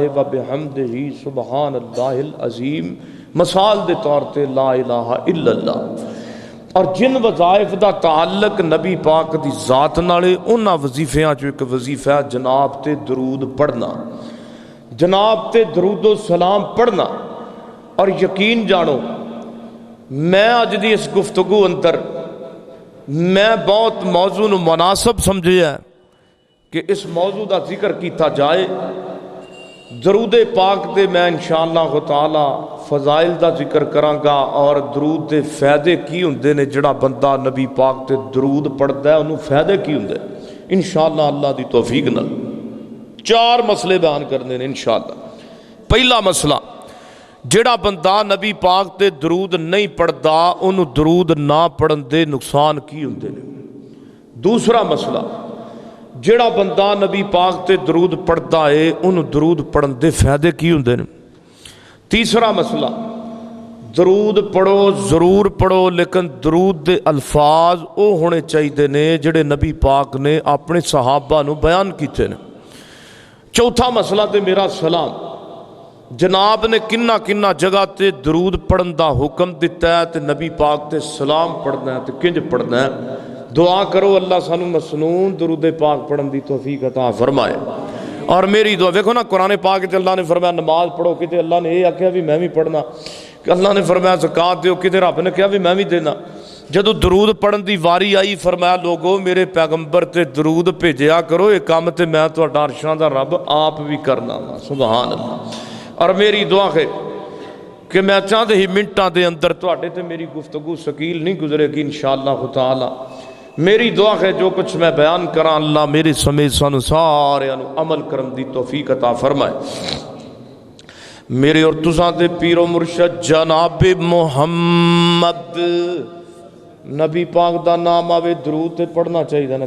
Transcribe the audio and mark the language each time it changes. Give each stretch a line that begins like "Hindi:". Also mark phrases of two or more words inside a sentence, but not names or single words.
Arabic: و بحمدہ سبحان اللہ العظیم
Punjabi: مثال دے طور تے
Arabic: لا الہ الا اللہ
Punjabi: اور جن وظائف دا تعلق نبی پاک دی ذات نالے انہاں وظیفیاں جو ایک وظیفہ ہے جناب تے درود پڑھنا جناب تے درود و سلام پڑھنا اور یقین جانو میں اج دی اس گفتگو اندر میں بہت موضوع مناسب سمجھے ہے کہ اس موضوع دا ذکر کیتا جائے درود پاک دے میں انشاءاللہ تعالی فضائل دا ذکر کرانگا اور درود دے فائدے کی ہوندے نے جڑا بندہ نبی پاک تے درود پڑھدا ہے انہوں فائدے کی ہوندے انشاءاللہ اللہ دی توفیق نال 4 مسئلے بیان کرنے نے انشاءاللہ پہلا مسئلہ جڑا بندہ نبی پاک تے درود نہیں پڑھدا انہوں درود نہ پڑھن دے نقصان کی ہوندے نے دوسرا مسئلہ جڑا بندہ نبی پاک تے درود پڑھدا ہے انہوں درود پڑھن دے فائدے کی ہوندے نے تیسرا مسئلہ درود پڑھو ضرور پڑھو لیکن درود دے الفاظ او ہونے چاہیے نے جڑے نبی پاک نے اپنے صحابہ نو بیان کیتے نے چوتھا مسئلہ تے میرا سلام جناب نے کنہ کنہ جگہ تے درود پڑھن دا حکم دیتا ہے تے نبی پاک تے سلام پڑھنا ہے تے کنج پڑھنا ہے. دعا کرو اللہ سانو مسنون درود پاک پڑھن دی توفیق عطا فرمائے. اور میری دعا دیکھو نا قرآن پاک تے اللہ نے فرمایا نماز پڑھو، کتے اللہ نے یہ آخیا بھی میں بھی پڑھنا، کہ اللہ نے فرمایا زکات دیو، کتے رب نے کہا بھی میں بھی دینا. جدو درود پڑھن دی واری آئی فرمایا لوگو میرے پیغمبر تے درود بھیجیا کرو، یہ کام تے میں تہاڈا عرشاں دا رب آپ بھی کرنا وا. سبحان اللہ.
Urdu: اور میری دعا ہے کہ
Punjabi: میں چاہتے ہی منٹاں دے اندر تواڈے تے میری گفتگو ثقیل نہیں گزرے گی انشاءاللہ تعالی. میری دعا ہے جو کچھ میں بیان کراں اللہ میرے سمیت سانو سارے عمل کرن دی توفیق عطا فرمائے. میرے اور تساں دے پیر و مرشد جناب محمد، نبی پاک دا نام آوے درود تے پڑھنا چاہیے نا.